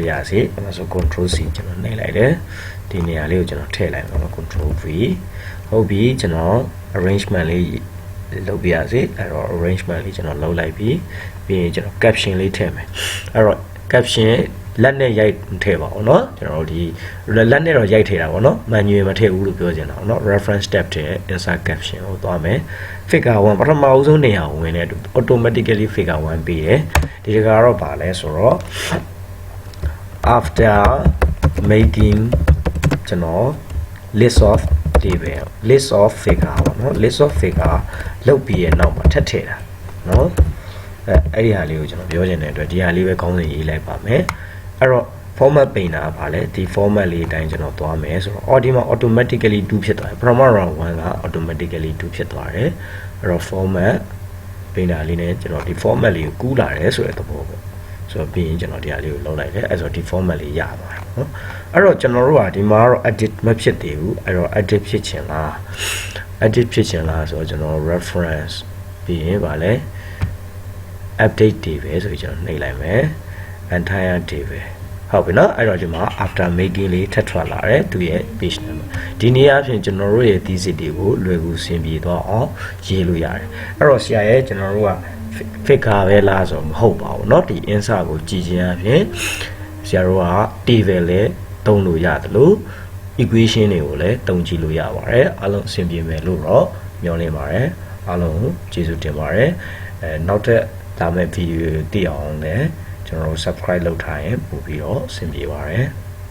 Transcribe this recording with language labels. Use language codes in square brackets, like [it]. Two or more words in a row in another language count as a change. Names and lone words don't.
[my] ရစီအဲ့ဒါဆို [en] control C [my] ကျွန်တော်နှိပ်လိုက်တယ်ဒီနေရာလေးကိုကျွန်တော်ထည့်လိုက်မယ်နော် [en] control V [my] ဟုတ်ပြီကျွန်တော် arrangement လေးလုပ်ပြရစီအဲ့တော့ arrangement လေးကျွန်တော်လုပ်လိုက်ပြီးရင်ကျွန်တော် caption လေးထည့်မယ်အဲ့တော့ caption လက်နဲ့ရိုက်ထည့်ပါအောင်เนาะကျွန်တော်ဒီလက်နဲ့တော့ရိုက်ထည့်တာပေါ့เนาะ manual မထည့်ဘူးလို့ပြောချင်တာเนาะ [en] reference tab [my] ထည့် [en] insert caption [my] ကိုသွားမယ် figure 1ပထမအဆုံးနေရာကိုဝင်တဲ့ [en] automatically figure 1 [my] ပြီးတယ်ဒီတကတော့ပါလဲဆိုတော့ [en] after making [my] ကျွန်တော် [en] list of table list of figure [my] ပေါ့เนาะ [en] list of figure [my] လုပ်ပြီးရဲ့နောက်မှာထပ်ထည့်တာเนาะအဲ့ဒီဟာလေးကိုကျွန်တော်ပြောချင်တဲ့အတွက်ဒီ ဟာလေးပဲခေါင်းစဉ်ရေးလိုက်ပါမယ်အဲ့တော့ [en] format painter [my] ကဘာလဲဒီ format လေးအတိုင်းကျွန်တော်သွားမယ်ဆိုတော့ဒီမှာ automatically 2ဖြစ်သွားတယ်ပထမ round 1က automatically 2ဖြစ်သွားတယ်အဲ့တော့ [en] format painter [my] လေးနဲ့ကျွန်တော်ဒီ format လေးကိုကူးလာတယ်ဆိုတဲ့သဘောပေါ့ဆိုတော့ပြီးရင်ကျွန်တော်ဒီဟာလေးကိုလုံးလိုက်တယ်အဲ့ဆိုဒီ format လေးရပါတယ်နော်အဲ့တော့ကျွန်တော်တို့ကဒီမှာတော့ edit မဖြစ်သေးဘူးအဲ့တော့ edit ဖြစ်ချင်လားဆိုတော့ကျွန်တော် reference ပြီးရင်ဗာလဲ [en] update table [my] ဆိုပြီးကျွန်တော်နှိပ်လိုက်မယ် [en] entire table [my] ဟုတ်ပြီနော်အဲ့တော့ဒီမှာ [en] after making [my] လေးထပ်ထွက်လာတယ်သူရဲ့ [en] page number [my] ဒီ နေ့အပြင်ကျွန်တော်တို့ရဲ့ thesis တွေကိုလွယ်ကူဆင်ပြေသွားအောင်ရေးလို့ရတယ်အဲ့တော့ဆရာရဲ့ကျွန်တော်တို့က figure ပဲလားဆိုတော့မဟုတ်ပါဘူးเนาะဒီ insert ကိုကြည့်ခြင်းအပြင်ဆရာတို့က table လည်းသုံးလို့ရတယ်လို့ equation တွေကိုလည်းသုံးကြည့်လို့ရပါတယ်အားလုံးအဆင်ပြေမယ်လို့တော့မျှော်လင့်ပါတယ်အားလုံးကျေးဇူးတင်ပါတယ်နောက်ထပ်လာမယ့် video သိအောင်လည်းကျွန်တော်တို့ subscribe လုပ်ထားရင်ပို့ပြီးတော့အဆင်ပြေပါတယ်